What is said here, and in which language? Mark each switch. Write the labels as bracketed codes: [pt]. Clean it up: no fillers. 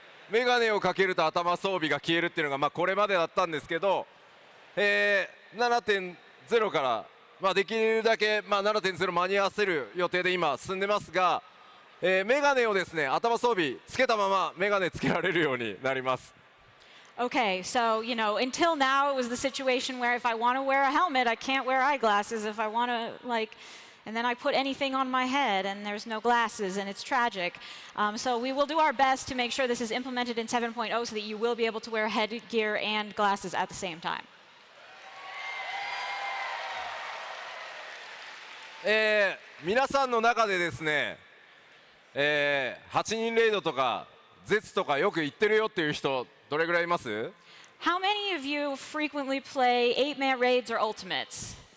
[ja] メガネをかけると頭装備が消えるっていうのが、これまでだったんですけど、7.0 から、できるだけ、7.0 間に合わせる予定で今進んでますが、メガネをですね、頭装備つけたままメガネつけられるようになります。 [en] Okay, so, until now it was the situation where if I want to wear a helmet, I can't wear eyeglasses. If I want to, and then I put anything on my head and there's no glasses and it's tragic. So we will do our best to make sure this is implemented in 7.0 so that you will be able to wear headgear and glasses at the same time. [ja] 皆さんの中でですね、8人レイドとか絶とかよく言ってるよっていう人どれぐらいいます？ [en] How many of you frequently play 8-man raids or ultimates?